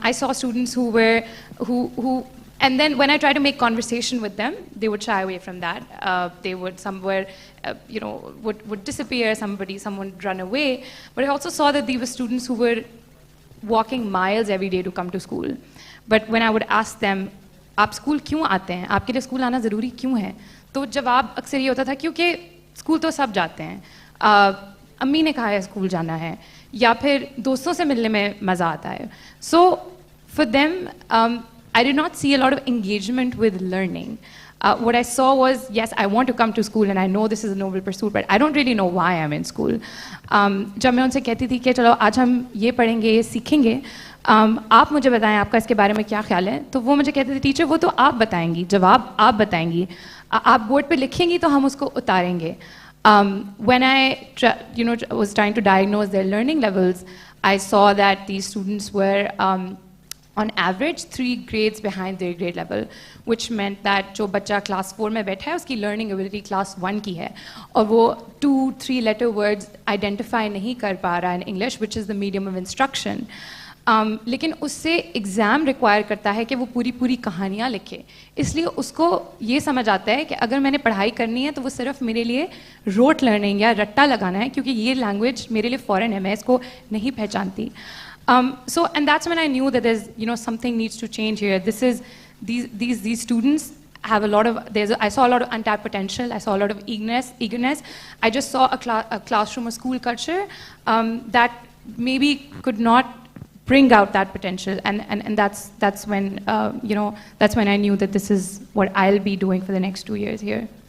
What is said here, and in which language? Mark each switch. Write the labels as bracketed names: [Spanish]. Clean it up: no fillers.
[English] I saw students who and then when I tried to make conversation with them, they would shy away from that. Would disappear, someone would run away. But I also saw that these were students who were walking miles every day to come to school. But when I would ask them, [Hindi] आप school क्यों आते हैं? आपके लिए school आना ज़रूरी क्यों है? तो जवाब अक्सर ये होता था क्योंकि स्कूल तो सब जाते हैं. अम्मी ने कहा है स्कूल जाना है, या फिर दोस्तों से मिलने में मज़ा आता है. [English] So for them, I did not see a lot of engagement with learning. What I saw was, yes, I want to come to school and I know this is a noble pursuit, but I don't really know why I'm in school. [Hindi] जब मैं उनसे कहती थी कि चलो आज हम ये पढ़ेंगे, ये सीखेंगे, आप मुझे बताएं आपका इसके बारे में क्या ख्याल है, तो वो मुझे कहते थे टीचर वो तो आप बताएंगी, जवाब आप बताएंगी, आप बोर्ड पे लिखेंगी तो हम उसको उतारेंगे. [English] When I was trying to diagnose their learning levels, I saw that these students were on average 3 grades behind their grade level, which meant that [Hindi] जो बच्चा class 4 में बैठा है उसकी learning ability class 1 की है और वो 2-3 letter words identify नहीं कर पा रहा [English] in English, which is the medium of instruction. [Hindi] लेकिन उससे एग्ज़ाम रिक्वायर करता है कि वो पूरी कहानियाँ लिखे, इसलिए उसको ये समझ आता है कि अगर मैंने पढ़ाई करनी है तो वो सिर्फ मेरे लिए रोट लर्निंग या रट्टा लगाना है क्योंकि ये लैंग्वेज मेरे लिए फॉरेन है, मैं इसको नहीं पहचानती. [English] So, and that's when I knew that there's, something needs to change here. These students have a lot of, I saw a lot of untapped potential. I saw a lot of eagerness. I just saw a classroom, a school culture that maybe could not bring out that potential, and that's when that's when I knew that this is what I'll be doing for the next 2 years here.